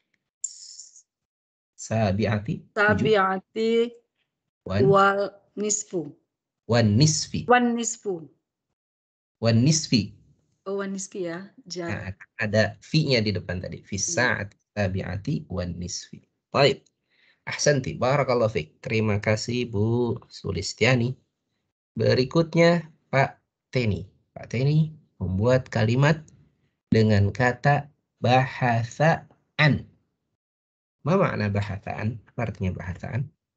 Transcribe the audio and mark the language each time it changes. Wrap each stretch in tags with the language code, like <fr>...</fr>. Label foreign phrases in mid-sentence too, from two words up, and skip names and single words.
<ar>sabi'ati والنصف. والنصف. والنصف. والنصف.</ar> <id>Oh,</id> <ar>والنصف</ar> <id>ya. Nah, ada fi-nya di depan tadi.</id> <ar>في الساعة السابعة والنصف.</ar> <id>Baik.</id> <ar>Ahsanti. بارك الله فيك.</ar> <id>Terima kasih Bu Sulistiani. Berikutnya Pak Teni. Pak Teni membuat kalimat dengan kata bahasaan. Apa makna bahasaan? Apa artinya bahasaan?</id>